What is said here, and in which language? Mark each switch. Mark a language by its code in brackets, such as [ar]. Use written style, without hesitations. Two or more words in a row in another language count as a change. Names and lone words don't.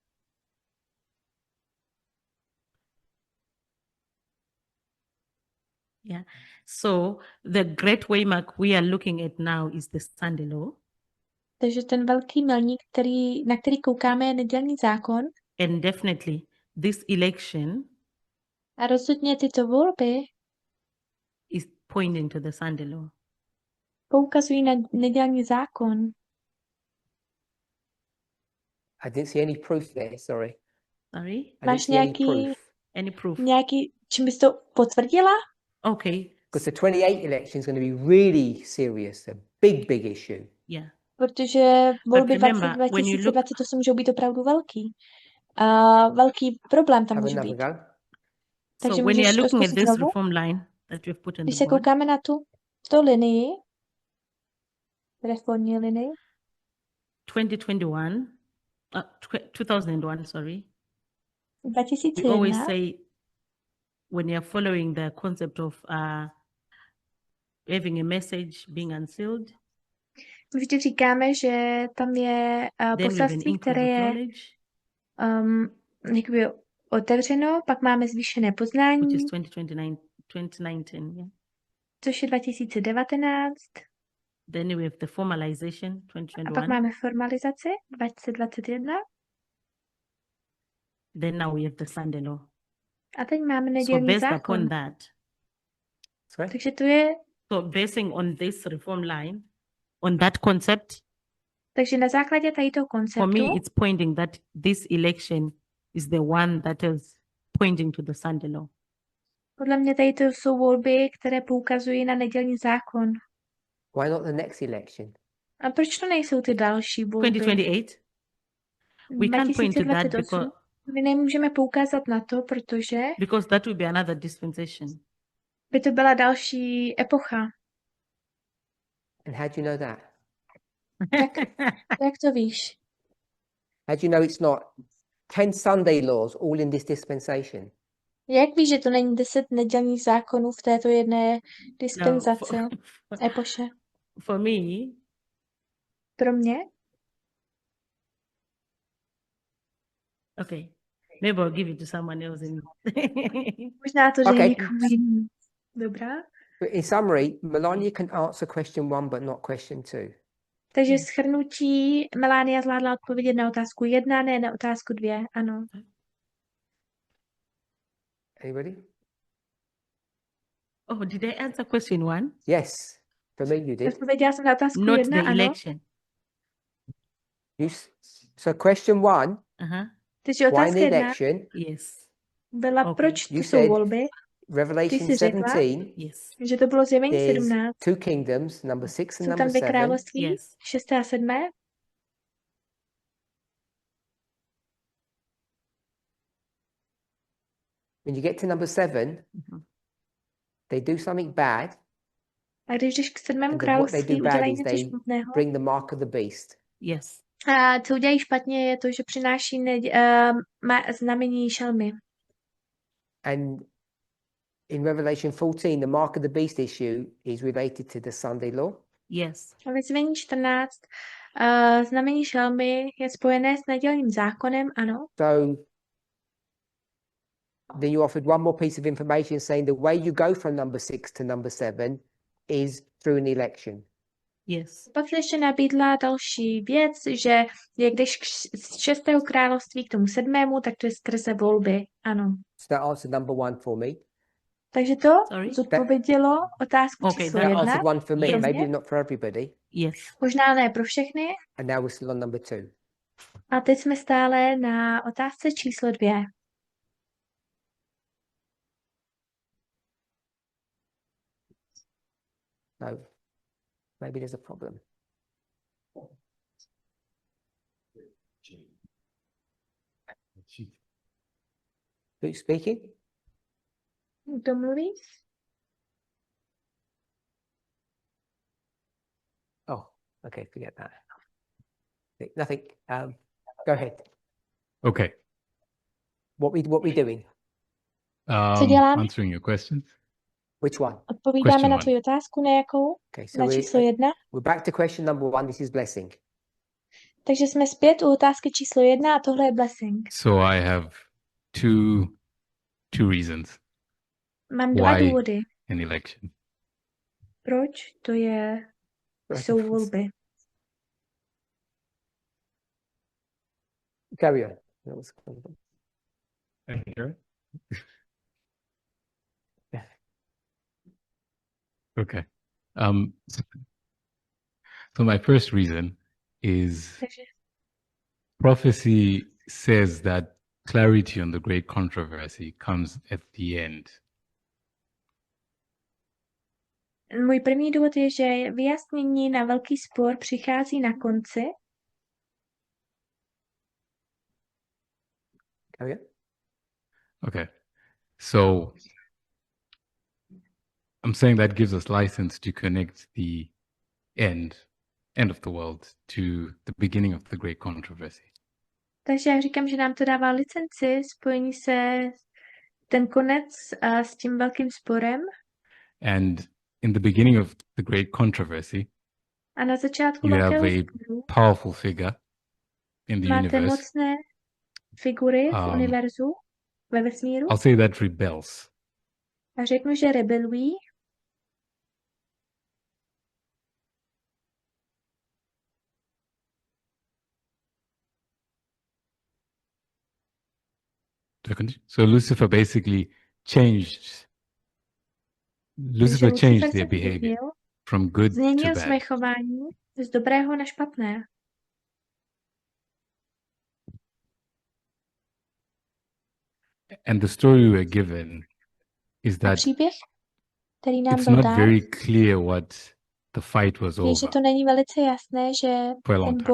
[en] Yeah. So the great waymark we are looking at now is the Sunday law. [cs] takže ten velký milník, na který koukáme, je nedělní zákon. [en] And definitely this election [cs] A rozhodně tyto volby [en] is pointing to the Sunday law. [cs] poukazují na nedělní zákon. [en] I didn't see any proof there, sorry. Sorry? I didn't [cs] Máš [en] see any [cs] nějaký, [en] proof. Any proof? [cs] čím bys to potvrdila? [en] Okay. Because the 28 election is going to be really serious, a big, big issue. Yeah. [cs] Protože volby [en] remember, when you look- [cs] 2028 můžou být opravdu velký. A velký problém tam [en] Have [cs] může [en] another [cs] být. [en] go. [cs] Takže [en] So when you are [cs] můžeš [en] looking at [cs] zkusit [en] this [cs] znovu. [en] reform line that we've put on [cs] Když [en] the [cs] se [en] board, [cs] koukáme na tu linii, reformní linii, [en] 2021, 2001, sorry. We 2001, always say when you're following the concept of having a message being unsealed, [cs] vždy říkáme, že tam je [en] then we have an [cs] poselství, [en] increase [cs] které [en] of [cs] je [en] knowledge. [cs] jakoby otevřeno, pak máme zvýšené [en] which [cs] poznání, [en] is 2019, yeah. [cs] což je 2019, [en] Then we have the formalization, [cs] a pak 2021. máme formalizaci 2021 [en] Then now we have the Sunday law. [cs] a teď máme [en] So [cs] nedělní [en] based [cs] zákon. [en] upon that, Sorry? [cs] Takže to je, [en] so basing on this reform line, on that concept, [cs] takže na základě tady toho [en] for [cs] konceptu, [en] me, it's pointing that this election is the one that is pointing to the Sunday law. [cs] podle mě tady to jsou volby, které poukazují na nedělní zákon. [en] Why not the next election? [cs] A proč to nejsou ty další volby? [en] 2028, we can't point to that [cs] 2028. My nemůžeme poukázat na to, [en] because that will be another dispensation. [cs] by to byla další epocha. [en] And how do you know that? [cs] Jak to víš? [en] How do you know it's not 10 Sunday laws all in this dispensation? [cs] Jak víš, že to není 10 nedělních zákonů v této jedné [en] No, [cs] dispenzaci, epoše? [en] for me, [cs] Pro mě? [en] okay, maybe I'll give it to someone else. [cs] Možná to dej [en] Okay. [cs] někomu jinému. Dobrá. [en] But in summary, Melania can answer question 1 but not question 2. [cs] Takže shrnutí, Melania zvládla odpovědět na otázku 1, ne na otázku 2. Ano. [en] Anybody? Oh, did I answer question 1? Yes, for me you did. [cs] Odpověděla jsem na otázku [en] Not [cs] 1, [en] the [cs] ano. [en] election. So question 1, Uh-huh. [cs] Takže [en] why [cs] otázka [en] an [cs] 1 [en] election? Yes. [cs] byla, [en] Okay. [cs] proč to [en] You [cs] jsou [en] said [cs] volby, [en] Revelation [cs] jsi řekla? [en] 17, Yes. [cs] že to bylo zjevení [en] there's [cs] 17. [en] 2 kingdoms, number 6 and [cs] Jsou [en] number [cs] tam 2 [en] 7. [cs] království, [en] Yes. [cs] 6. a 7. [en] When you get to number 7, Mhm. they do something bad, [cs] A když jdeš k 7. [en] And then what they království, do bad [cs] udělají [en] is [cs] něco [en] they [cs] špatného. [en] bring the mark of the beast. Yes. [cs] A co udělají špatně, je to, že přináší znamení šelmy. [en] And in Revelation 14, the mark of the beast issue is related to the Sunday law. Yes. [cs] A ve zjevení 14 znamení šelmy je spojené s nedělním zákonem, ano. [en] So then you offered one more piece of information saying the way you go from number 6 to number 7 is through an election. Yes. [cs] Pak jsi ještě nabídla další věc, že jak jdeš z 6. království k tomu 7., tak to je skrze volby, ano. [en] So that answered number 1 for me. [cs] Takže to [en] Sorry? [cs] zodpovědělo otázku [en] Okay, [cs] číslo [en] that [cs] 1. [en] Answered 1 for me, Yes. maybe not for everybody. Yes. [cs] Možná ne pro všechny. [en] And now we're still on number 2. [cs] A teď jsme stále na otázce číslo 2. [en] So maybe there's a problem. Who's speaking? [cs] Kdo mluví? [en] Oh, okay, forget that. Nothing. Go ahead. Okay. What we doing? [cs] děláme? [en] Answering your questions. Which one? [cs] Odpovídáme [en] Question [cs] na [en] one. [cs] tvoji otázku, na jakou? [en] Okay, so [cs] Na číslo 1. [en] we're back to question number 1. This is blessing. [cs] Takže jsme zpět u otázky číslo 1 a tohle je blessing. [en] So I have two reasons [cs] Mám 2 [en] Why? [cs] důvody. [en] in election. [cs] Proč to jsou volby. [en] Carry on. That was- Okay. So my first reason is [cs] Takže [en] prophecy says that clarity on the great controversy comes at the end. [cs] můj první důvod je, že vyjasnění na velký spor přichází na konci. [en] Carry on. Okay. So I'm saying that gives us license to connect the end of the world to the beginning of the great controversy. [cs] Takže já říkám, že nám to dává licenci spojení se ten konec s tím velkým sporem. [en] And in the beginning of the great controversy, [cs] A na začátku [en] you have [cs] velkého [en] a [cs] sporu [en] powerful figure in the [cs] máte [en] universe [cs] mocné figury v univerzu, ve vesmíru, [en] I'll say that rebels. [cs] a řeknu, že rebelují, [en] Do I continue? So Lucifer basically changed. [cs] Lucifer [en] Lucifer changed [cs] se [en] their behavior [cs] změnil, [en] from good to [cs] změnil [en] bad. [cs] své chování z dobrého na špatné. [en] And the story we're given is [cs] A [en] that [cs] příběh, který nám [en] it's [cs] byl [en] not [cs] dán, [en] very clear what the fight was [cs] je, že [en] over [cs] to není velice jasné, že [en] for a long [cs] ten